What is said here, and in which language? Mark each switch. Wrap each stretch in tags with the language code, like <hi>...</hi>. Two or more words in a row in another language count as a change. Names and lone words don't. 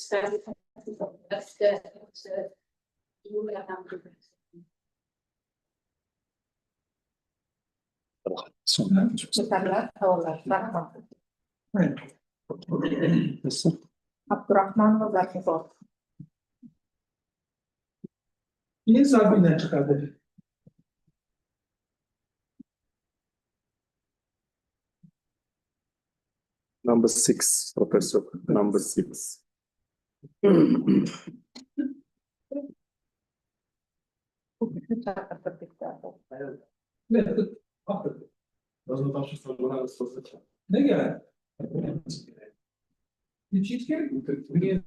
<uz>Abdurahman va Zarnigor. Keyin Sabina chiqadi.</uz> <en>Number 6, Professor. Number 6.</en> <uz>Nega? Hech kerak.</uz>